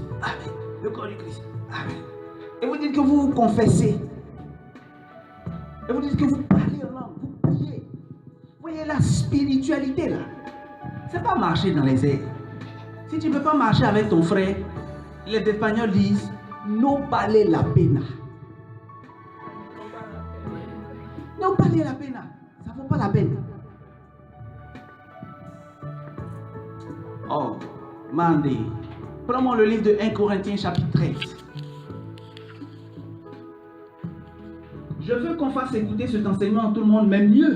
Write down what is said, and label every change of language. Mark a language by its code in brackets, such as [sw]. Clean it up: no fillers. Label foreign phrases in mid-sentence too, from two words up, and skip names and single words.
[fr] Amen. Le corps du Christ? Amen. Et vous dites que vous vous confessez? Et vous dites que vous parlez en langue, vous priez? Vous voyez la spiritualité là? C'est pas marcher dans les airs. Si tu ne peux pas marcher avec ton frère, les Espagnols disent [es] no vale la pena. No vale la pena. [fr] Ça ne vaut pas la peine. Oh, Mandé. Prends-moi le livre de 1 Corinthiens chapitre 13. Je veux qu'on fasse écouter cet enseignement à tout le monde, mais mieux.